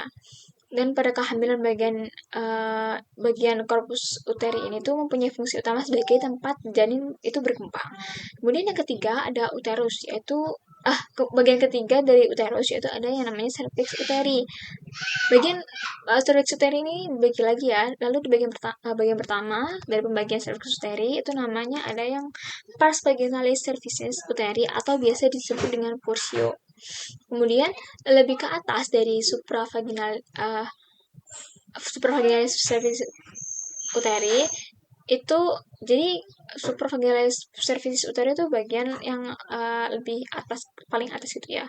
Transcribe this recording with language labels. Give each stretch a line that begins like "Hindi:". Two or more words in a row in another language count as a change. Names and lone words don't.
Indonesian: Dan pada kehamilan bagian
Latin: corpus uteri
Indonesian: ini tuh mempunyai fungsi utama sebagai tempat janin itu berkembang. Kemudian yang ketiga ada uterus, yaitu bagian ketiga dari uterus yaitu ada yang namanya
Latin: cervix uteri.
Indonesian: Bagian
Latin: cervix uteri
Indonesian: ini dibagi lagi ya. Lalu di bagian pertama dari pembagian
Latin: cervix uteri
Indonesian: itu namanya ada yang
Latin: pars vaginalis cervicis uteri
Indonesian: atau biasa disebut dengan portio. Kemudian lebih ke atas dari
Latin: supravaginalis cervicis uteri
Indonesian: itu jadi
Latin: supravaginalis cervicis uteri
Indonesian: itu bagian yang lebih atas, paling atas gitu ya.